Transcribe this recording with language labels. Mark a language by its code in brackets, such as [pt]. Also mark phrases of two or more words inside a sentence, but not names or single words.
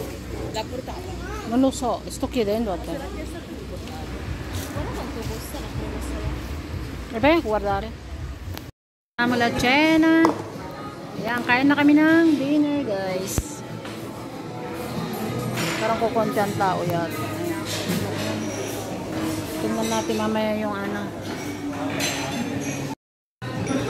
[it] L'ha portata. Non lo so, sto chiedendo a te. Guarda quanto costa la crema salata. E vai a guardare. Siamo la cena. [tl] Ayan, kain na kami ng dinner, guys. Parang kukunti ang tao yata. Ayan. Tingnan natin mamaya yung ano.